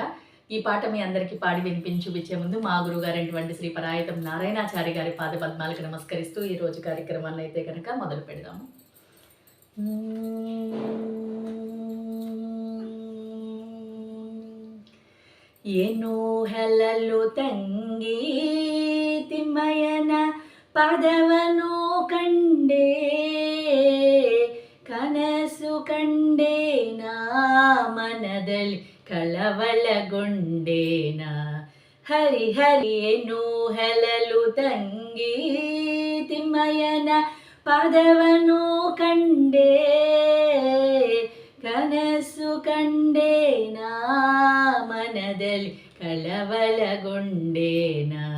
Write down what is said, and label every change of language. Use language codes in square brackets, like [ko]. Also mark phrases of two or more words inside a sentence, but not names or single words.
[te] ఈ పాట మీ అందరికీ పాడి వినిపించి చూపించే ముందు మా గురుగారైనటువంటి శ్రీ పరాయతం నారాయణాచారి గారి పాద పద్మాలకు నమస్కరిస్తూ ఈరోజు కార్యక్రమాన్ని అయితే కనుక మొదలు పెడదాము. [kn] ಏನು ಹೆಲ್ಲಲು ತಂಗಿ ತಿಮ್ಮಯ್ಯನ ಪದವನು ಕಂಡೆ ಕನಸು ಕಂಡೇನ ಮನದಲ್ಲಿ ಕಳವಳಗೊಂಡೇನ ಹರಿ ಹರಿ ಏನು ಹೆಲಲು ತಂಗಿ ತಿಮ್ಮಯ್ಯನ ಪದವನು ಕಂಡೆ ಕನಸು ಕಂಡೇನ ಮನದಲ್ಲಿ ಕಳವಳಗೊಂಡೇನ